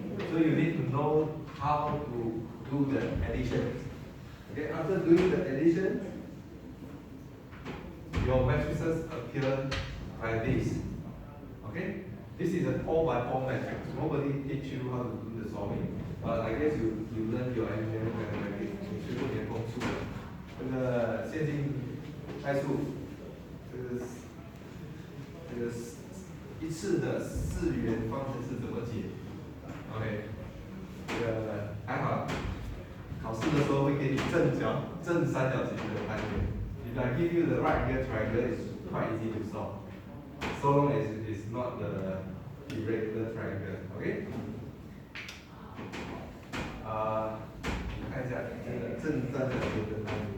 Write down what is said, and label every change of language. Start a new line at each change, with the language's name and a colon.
English: So you need to know how to do the addition. Okay, after doing the addition, your matrices appear like this. Okay, this is a 4 by 4 matrix. Nobody teach you how to do the solving, but I guess you learn your engineering mathematics.
Chinese: 你学过点公数的，这个线性代数，这个一次的4元方程式怎么解 ？OK， 这个还好，考试的时候会给你正三角形的单元。
English: If I give you the right angle triangle, it's quite easy to solve. So long as it's not the irregular triangle. Okay?
Chinese: 看一下这个正三角形的单元。